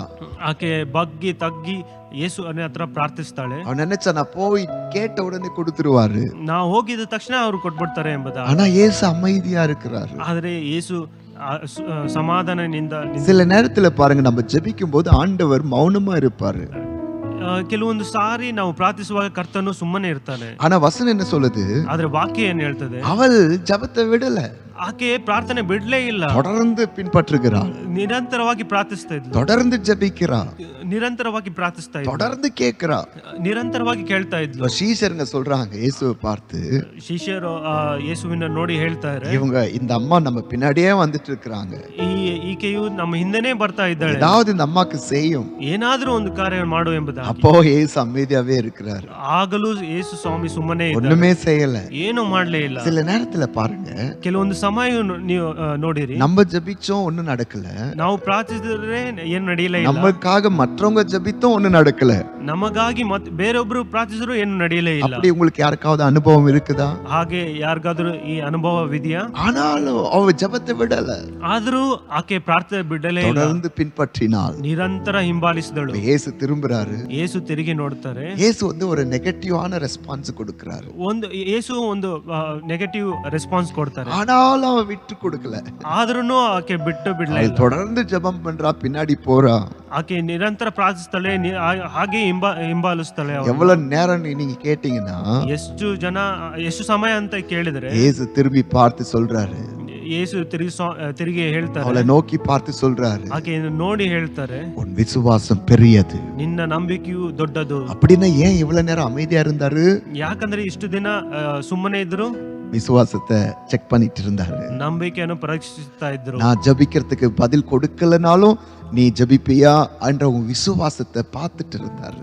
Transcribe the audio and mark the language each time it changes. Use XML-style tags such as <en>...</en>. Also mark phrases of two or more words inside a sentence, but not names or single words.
<kn>ಆಕೆ ಬಗ್ಗಿ ತಗ್ಗಿ ಯೇಸು ಹತ್ರ ಪ್ರಾರ್ಥಿಸ್ತಾಳೆ.</kn> <ta>அவன் நினைச்சா நான் போய் கேட்ட உடனே கொடுத்துருவாரு.</ta> <kn>ನಾವು ಹೋಗಿದ ತಕ್ಷಣ ಅವರು ಕೊಟ್ಬಿಡ್ತಾರೆ ಎಂಬುದ.</kn> <ta>ஆனா இயேசு அமைதியா இருக்கிறாரு.</ta> <kn>ಆದ್ರೆ ಯೇಸು ಸಮಾಧಾನದಿಂದ</kn> <ta>சில நேரத்துல பாருங்க, நம்ம ஜெபிக்கும் போது ஆண்டவர் மௌனமா இருப்பாரு.</ta> <kn>ಕೆಲವೊಂದು ಸಾರಿ ನಾವು ಪ್ರಾರ್ಥಿಸುವಾಗ ಕರ್ತನು ಸುಮ್ಮನೆ ಇರ್ತಾನೆ.</kn> <ta>ஆனா வசனம் என்ன சொல்லுது?</ta> <kn>ಆದ್ರೆ ವಾಕ್ಯ ಏನ್ ಹೇಳ್ತದೆ?</kn> <ta>அவள் ஜெபத்தை விடல,</ta> <kn>ಆಕೆ ಪ್ರಾರ್ಥನೆ ಬಿಡ್ಲೇ ಇಲ್ಲ,</kn> <ta>தொடர்ந்து பின்பற்றுகிறாள்,</ta> <kn>ನಿರಂತರವಾಗಿ ಪ್ರಾರ್ಥಿಸ್ತಾ ಇದ್ಲು,</kn> <ta>தொடர்ந்து ஜெபிக்கிறாள்,</ta> <kn>ನಿರಂತರವಾಗಿ ಪ್ರಾರ್ಥಿಸ್ತಾ ಇದ್ಲು,</kn> <ta>தொடர்ந்து கேட்கிறா.</ta> <kn>ನಿರಂತರವಾಗಿ ಕೇಳ್ತಾ ಇದ್ಲು.</kn> <ta>சீஷருங்க சொல்றாங்க இயேசுவை பார்த்து,</ta> <kn>ಶಿಷ್ಯರು ಯೇಸುವಿನ ನೋಡಿ ಹೇಳ್ತಾರೆ,</kn> <ta>இவங்க இந்த அம்மா நம்ம பின்னாடியே வந்துட்டு இருக்கிறாங்க,</ta> <kn>ಈಕೆಯು ನಮ್ಮ ಹಿಂದೆನೇ ಬರ್ತಾ ಇದ್ದಾಳೆ,</kn> <ta>ஏதாவது இந்த அம்மாக்கு செய்யும்.</ta> <kn>ಏನಾದ್ರೂ ಒಂದು ಕಾರ್ಯ ಮಾಡು ಎಂಬುದಾಗಿ.</kn> <ta>அப்போ இயேசு அமைதியாவே இருக்கிறார்,</ta> <kn>ಆಗಲೂ ಯೇಸು ಸ್ವಾಮಿ ಸುಮ್ಮನೆ</kn> <ta>ஒண்ணுமே செய்யல,</ta> <kn>ಏನು ಮಾಡ್ಲೇ ಇಲ್ಲ.</kn> <ta>சில நேரத்துல பாருங்க,</ta> <kn>ಕೆಲವೊಂದು ಸಮಯ ನೀವು ನೋಡಿರಿ,</kn> <ta>நம்ம ஜெபிச்சோம் ஒண்ணும் நடக்கல,</ta> <kn>ನಾವು ಪ್ರಾರ್ಥಿಸಿದ್ರೆ ಏನು ನಡೆಯಲ್ಲ,</kn> <ta>நமக்காக மற்றவங்க ஜெபித்தோம் ஒண்ணும் நடக்கல,</ta> <kn>ನಮಗಾಗಿ ಮತ್ತೆ ಬೇರೊಬ್ರು ಪ್ರಾರ್ಥಿಸಿದ್ರು ಏನು ನಡೆಯಲೇ ಇಲ್ಲ.</kn> <ta>அப்படி உங்களுக்கு யாருக்காவது அனுபவம் இருக்குதா?</ta> <kn>ಹಾಗೆ ಯಾರಿಗಾದ್ರೂ ಈ ಅನುಭವವಿದೆಯಾ?</kn> <ta>ஆனாலும் அவ ஜெபத்தை விடல,</ta> <kn>ಆದ್ರೂ ಆಕೆ ಪ್ರಾರ್ಥನೆ ಬಿಡಲೇ ಇಲ್ಲ,</kn> <ta>தொடர்ந்து பின்பற்றினாள்,</ta> <kn>ನಿರಂತರ ಹಿಂಬಾಲಿಸಿದಳು.</kn> <ta>இயேசு திரும்புறாரு,</ta> <kn>ಯೇಸು ತಿರುಗಿ ನೋಡ್ತಾರೆ,</kn> <ta>இயேசு ஒரு</ta> <en>negative response</en> <ta>கொடுக்கிறாரு,</ta> <kn>ಯೇಸು ಒಂದು</kn> <en>negative response</en> <kn>ಕೊಡ್ತಾರೆ.</kn> <ta>ஆனாலும் அவ விட்டு கொடுக்கல,</ta> <kn>ಆದ್ರೂ ಆಕೆ ಬಿಟ್ಟು ಬಿಡ್ಲೇ ಇಲ್ಲ,</kn> <ta>தொடர்ந்து ஜெபம் பண்றா, பின்னாடி போறா.</ta> <kn>ಆಕೆ ನಿರಂತರ ಪ್ರಾರ್ಥಿಸ್ತಾಳೆ, ಹಾಗೆ ಹಿಂಬಾಲಿಸ್ತಾಳೆ.</kn> <ta>எவ்வளவு நேரம் நீங்க கேட்டீங்கன்னா,</ta> <kn>ಎಷ್ಟು ಸಮಯ ಅಂತ ಕೇಳಿದ್ರೆ</kn> <ta>இயேசு திரும்பி பார்த்து சொல்றாரு,</ta> <kn>ಯೇಸು ತಿರುಗಿ ಹೇಳ್ತಾರೆ,</kn> <ta>அவளை நோக்கி பார்த்து சொல்றாரு,</ta> <kn>ಆಕೆ ನೋಡಿ ಹೇಳ್ತಾರೆ,</kn> <ta>உன் விசுவாசம் பெரியது.</ta> <kn>ನಿನ್ನ ನಂಬಿಕೆಯು ದೊಡ್ಡದು.</kn> <ta>அப்படின்னா ஏன் இவ்வளவு நேரம் அமைதியா இருந்தாரு?</ta> <kn>ಯಾಕಂದ್ರೆ ಇಷ್ಟು ದಿನ ಸುಮ್ಮನೆ ಇದ್ರು,</kn> <ta>விசுவாசத்தை செக் பண்ணிட்டு இருந்தாரு,</ta> <kn>ನಂಬಿಕೆಯನ್ನು ಪರೀಕ್ಷಿಸ್ತಾ ಇದ್ರು.</kn> <ta>நான் ஜபிக்கிறதுக்கு பதில் கொடுக்கலனாலும் நீ ஜபிப்பியா என்ற உன் விசுவாசத்தை பார்த்துட்டு இருந்தாரு.</ta>